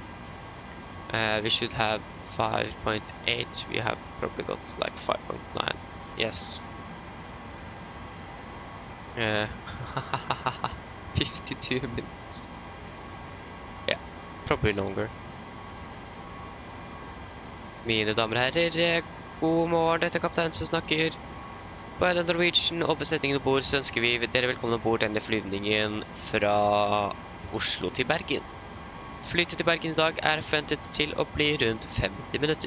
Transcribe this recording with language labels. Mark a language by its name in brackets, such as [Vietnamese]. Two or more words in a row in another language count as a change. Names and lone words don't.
[English] We should have 5.8. We have probably got like 5.9. Yes. 52 minutes. Yeah, probably longer. [Norwegian] Mine damer og herrer, god morgen, dette er kaptein som snakker. På AMD Norwegian og besetningen ombord så ønsker vi dere velkommen ombord denne flyvningen fra Oslo til Bergen. Flytet til Bergen i dag er forventet til å bli rundt 50 minutter.